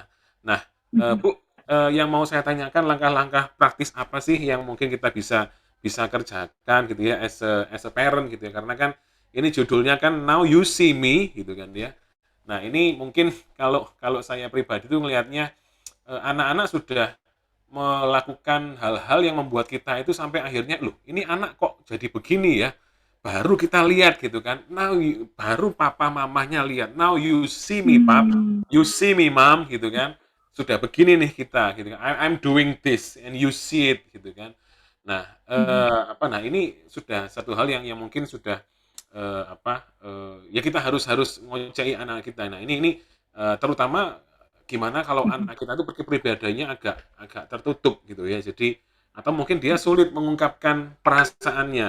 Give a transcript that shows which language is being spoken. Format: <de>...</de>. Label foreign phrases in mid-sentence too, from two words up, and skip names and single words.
<id>Nah, Bu, yang mau saya tanyakan langkah-langkah praktis apa sih yang mungkin kita bisa kerjakan gitu ya</id> <en>as a parent</en> <id>gitu ya, karena kan ini judulnya kan Now You See Me gitu kan ya. Nah ini mungkin kalau saya pribadi itu melihatnya anak-anak sudah melakukan hal-hal yang membuat kita itu sampai akhirnya loh ini anak kok jadi begini ya, baru kita lihat gitu kan, baru papa mamahnya lihat,</id> <en>now you see me pap, you see me mom</en> <id>gitu kan, sudah begini nih kita gitu kan,</id> <en>I'm doing this and you see it</en> <id>gitu kan. Nah nah ini sudah satu hal yang mungkin sudah ya kita harus ngocei anak kita. Nah ini terutama gimana kalau anak kita itu kepribadiannya agak tertutup gitu ya, jadi atau mungkin dia sulit mengungkapkan perasaannya.</id>